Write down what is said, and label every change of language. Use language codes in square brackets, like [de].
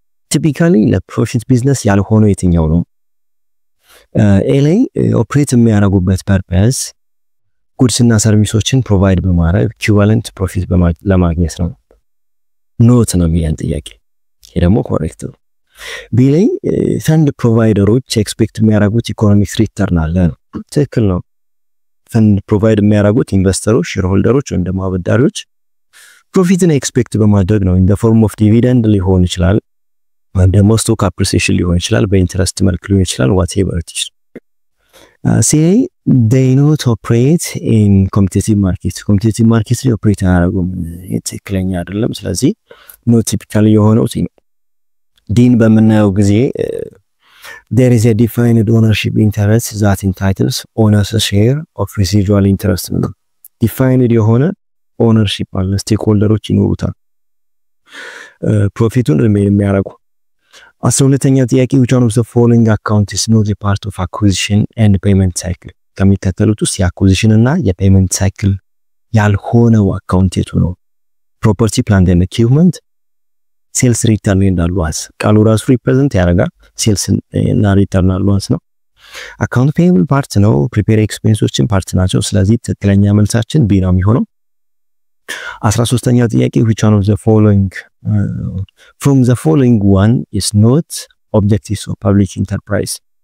[am] typically ለፕሮፊት ቢዝነስ ያልሆነው የትኛው ነው? ኤ ላይ ኦፕሬት የሚያደርጉበት ፐርፐስ ጉድስ እና ሰርቪሶችን ፕሮቫይድ በማድረግ ኢኩቫለንት ፕሮፊት ለማግኘት ነው። ኖት ነው የሚያን ጥያቄ። ይሄ ደግሞ ኮሬክት ነው። ቢ ላይ ፈንድ ፕሮቫይደሮች ኤክስፔክት የሚያደርጉት ኢኮኖሚክ ሪተርን አለ ነው። ትክክል ነው። ፈንድ ፕሮቫይድ የሚያደርጉት ኢንቨስተሮች ሼርሆልደሮች ወይም ደግሞ አበዳሪዎች ፕሮፊትን ኤክስፔክት በማድረግ ነው። ኢን ዘ ፎርም ኦፍ ዲቪደንድ ሊሆን ይችላል ወይም ደግሞ ስቶክ አፕሪሲዬሽን ሊሆን ይችላል፣ በኢንትረስት መልክ ሊሆን ይችላል፣ [en] whatever it is. say they not operate in competitive market. competitive market [am] ላይ ኦፕሬት አያደርጉም። ትክክለኛ አይደለም። ስለዚህ ኖት ቲፒካሊ የሆነው ዲን በምናየው ጊዜ [en] there is a defined ownership interest that entitles owners a share of residual interest. defined [am] የሆነ [en] ownership [am] አለ፣ ስቴክሆልደሮች ይኖሩታል ፕሮፊቱን ሪሜን የሚያደርጉ። 12ኛ ጥያቄ [en] which one of the following account is not a part of acquisition and payment cycle? [am] ከሚከተሉት ውስጥ የአኩዚሽን እና የፔመንት ሳይክል ያልሆነው አካውንት የቱ ነው? ፕሮፐርቲ ፕላንት ኤንድ ኢኩዊፕመንት፣ ሴልስ ሪተርን ኤንድ አላዋንስ። ቃሉ ራሱ ሪፕሬዘንት ያደርጋል ሴልስ እና ሪተርን አላዋንስ ነው። አካውንት ፔየብል ፓርት ነው። ፕሪፔር ኤክስፔንሶችን ፓርት ናቸው። ስለዚህ ትክክለኛ መልሳችን ቢ ነው የሚሆነው። 13ኛ ጥያቄ [en] which one of the following from the following one is not objectives of public enterprise?